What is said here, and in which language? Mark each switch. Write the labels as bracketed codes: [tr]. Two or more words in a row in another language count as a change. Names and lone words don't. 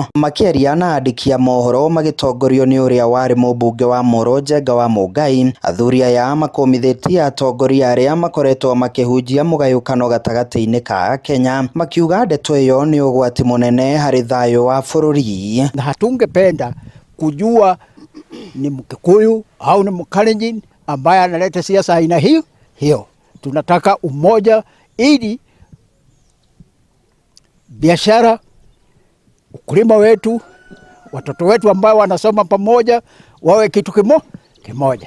[ki] Makiaria na andiki a mohoro magitongorio ni uria wari mubunge wa Moro Njenga wa Mungai, athuri aya makomithitie atongoria aria makoretwo makihunjia mugayukano gatagati-ini ka Kenya, makiuga ndeto iyo ni ugwati munene hari thayo wa bururi. [sw] Na hatungependa kujua ni Mkikuyu au ni Mkalenjin ambaye analeta siasa aina hiyo. Tunataka umoja ili biashara, ukulima wetu, watoto wetu ambao wanasoma pamoja wawe kitu kimoja.